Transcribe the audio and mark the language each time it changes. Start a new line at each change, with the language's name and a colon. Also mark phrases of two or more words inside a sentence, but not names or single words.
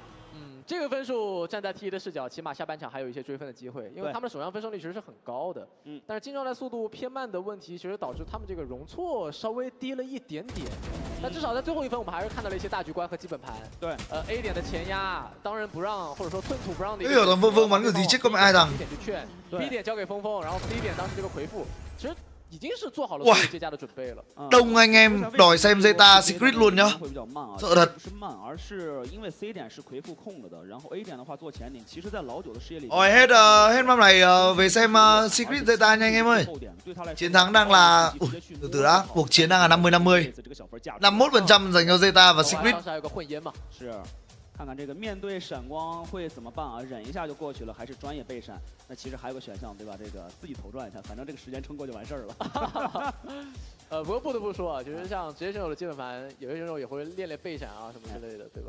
Chinese: 这个分数站在 TE 的视角，起码下半场还有一些追分的机会，因为他们的首让分胜率其实是很高的。但是进状态速度偏慢的问题，其实导致他们这个容错稍微低了一点点。但至少在最后1分，我们还是看到了一些大局观和基本盘。对，A 点的前压，当仁不让，或者说寸土不让的。
Vietnamese: Cái hiểu thằng Phương bắn kiểu gì chứ có mẹ ai thằng.
Chinese: B 点就劝 ，B 点交给峰，然后 C 点当时这个回复，其实。已经是做好了所有接驾的准备了。
Vietnamese: Đông anh em đòi xem ZETA secret luôn nhá.
Chinese: 会比较慢啊，
Vietnamese: sợ thật.
Chinese: 不是慢，而是因为 C 点是魁父控了的，然后 A 点的话做前顶，其实在老九的视野里。
Vietnamese: Rồi hết map này về xem secret ZETA nha anh em ơi. Chiến thắng đang là từ từ đã, cuộc chiến đang là 50-50. 51% dành cho ZETA và secret.
Chinese: 还有个混烟嘛。是。看看这个面对闪光会怎么办啊？忍一下就过去了，还是专业备闪？那其实还有个选项，对吧？这个自己头转一下，反正这个时间撑过就完事儿了。不过不得不说啊，就是像职业选手的基本盘，有些选手也会练备闪啊什么之类的，对吧？